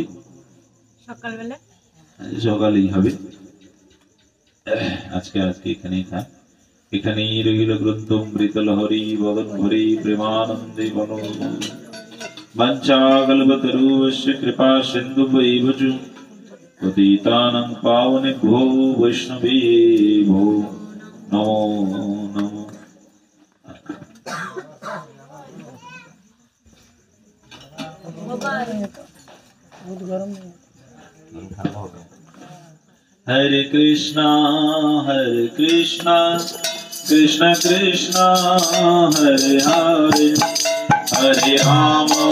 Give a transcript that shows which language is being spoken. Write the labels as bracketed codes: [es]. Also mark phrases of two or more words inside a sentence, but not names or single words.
[bn] সকালবেলা, সকালেই হবে। আজকে এখানেই থাক। এখানেই রইল গ্রন্থ মৃত লহরী বদন ভরি প্রেমানন্দে বল [sa] বাঞ্ছাকল্পতরুশ্চ কৃপা সিন্ধুভৈব চ পতিতানাং পাবনেভ্যো বৈষ্ণবেভ্যো নমো নমো। हरे कृष्णा कृष्ण कृष्ण हरे हरे, हरे राम